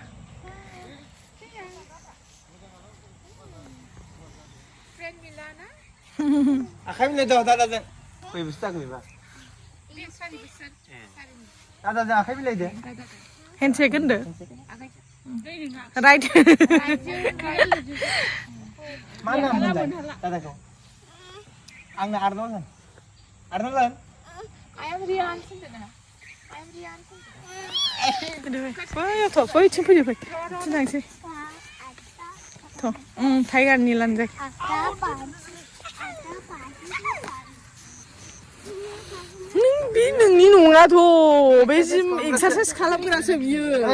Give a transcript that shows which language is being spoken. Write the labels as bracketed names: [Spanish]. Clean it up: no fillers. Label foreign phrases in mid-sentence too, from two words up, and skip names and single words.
[Bodo] आखाइ मिलाय दो दादाजों खय बोसोर जाखो बेबा दादाजों आखाइ मिलायदो हेन्डसेक होनदो राइट मा नाम होनलाय दादाखौ आंनो आर्नल्ड होन [English] I am Rian sendiri. I am Rian sendiri. [Bodo] बैथिं फैदो फै थिनांसै थ' टाइगारनि लानजाय बे नोंनि नङाथ' बे [English] gym exercise [Bodo] खालामग्रासो बियो